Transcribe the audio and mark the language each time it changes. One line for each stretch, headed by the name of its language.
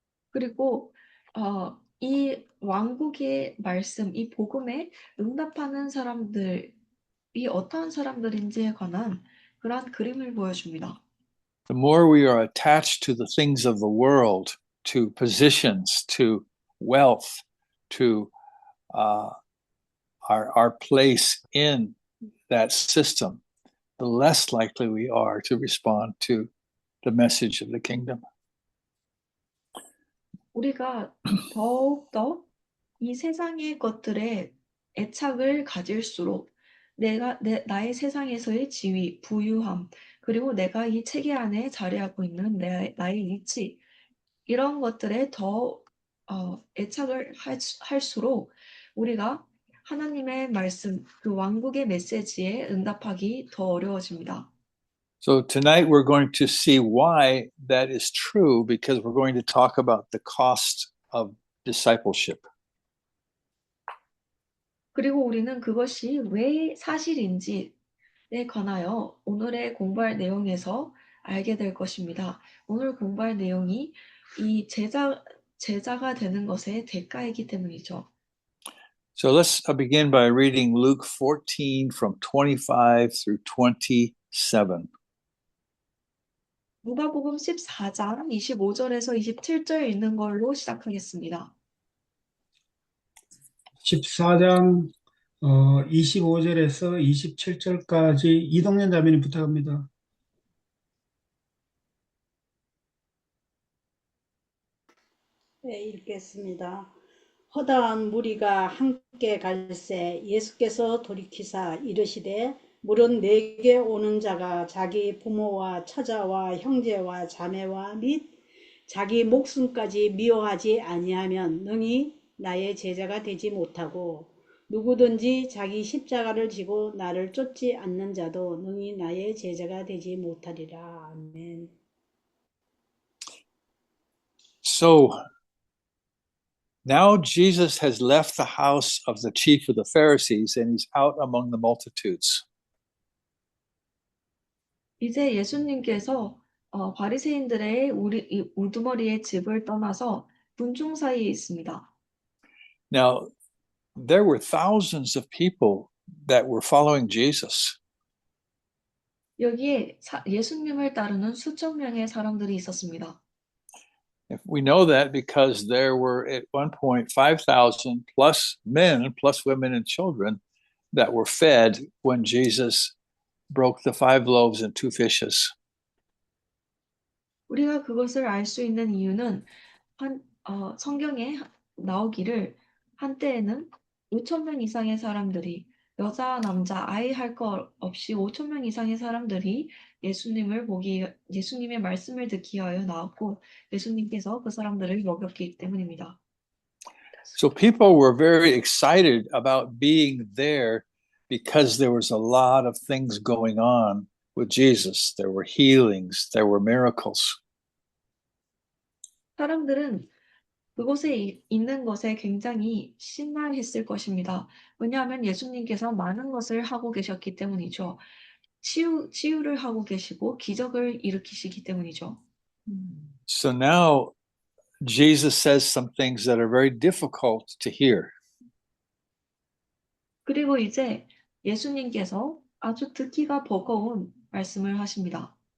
Korean: 그리고 이 왕국의 말씀, 이 복음에 응답하는 사람들이 어떠한 사람들인지에 관한 그러한 그림을 보여줍니다.
English: The more we are attached to the things of the world, to positions, to wealth, to our place in that system, the less likely we are to respond to the message of the kingdom.
Korean: 우리가 더욱더 이 세상의 것들에 애착을 가질수록 나의 세상에서의 지위, 부유함, 그리고 내가 이 체계 안에 자리하고 있는 나의 위치, 이런 것들에 더 애착을 할수록 우리가 하나님의 말씀, 그 왕국의 메시지에 응답하기 더 어려워집니다.
English: So tonight we're going to see why that is true, because we're going to talk about the cost of discipleship.
Korean: 그리고 우리는 그것이 왜 사실인지에 관하여 오늘의 공부할 내용에서 알게 될 것입니다. 오늘 공부할 내용이 이 제자가 되는 것의 대가이기 때문이죠.
English: So let's begin by reading Luke 14 from 25 through 27.
Korean: 누가복음 14장 25절에서 27절 읽는 걸로 시작하겠습니다. 14장 25절에서 27절까지 이동현 자매님 부탁합니다. 네, 읽겠습니다. 허다한 무리가 함께 갈새 예수께서 돌이키사 이르시되 물은 내게 오는 자가 자기 부모와 처자와 형제와 자매와 및 자기 목숨까지 미워하지 아니하면 능히 나의 제자가 되지 못하고 누구든지 자기 십자가를 지고 나를 쫓지 않는 자도 능히 나의 제자가 되지 못하리라. 아멘.
English: So now Jesus has left the house of the chief of the Pharisees and he's out among the multitudes.
Korean: 이제 예수님께서 바리새인들의 우두머리의 집을 떠나서 군중 사이에 있습니다.
English: Now, there were thousands of people that were following Jesus.
Korean: 여기에 예수님을 따르는 수천 명의 사람들이 있었습니다.
English: We know that because there were at one point 5,000 plus men, plus women and children that were fed when Jesus broke the 5 loaves and 2 fishes.
Korean: 우리가 그것을 알 수 있는 이유는 성경에 나오기를 한때에는 5천 명 이상의 사람들이 여자, 남자, 아이 할 것 없이 5천 명 이상의 사람들이 예수님의 말씀을 듣기 위하여 나왔고 예수님께서 그 사람들을 먹였기 때문입니다.
English: So people were very excited about being there because there was a lot of things going on with Jesus. There were healings, there were miracles.
Korean: 사람들은 그곳에 있는 것에 굉장히 신나했을 것입니다. 왜냐하면 예수님께서 많은 것을 하고 계셨기 때문이죠. 치유를 하고 계시고 기적을 일으키시기 때문이죠.
English: So now Jesus says some things that are very difficult to hear.
Korean: 그리고 이제 예수님께서 아주 듣기가 버거운 말씀을 하십니다.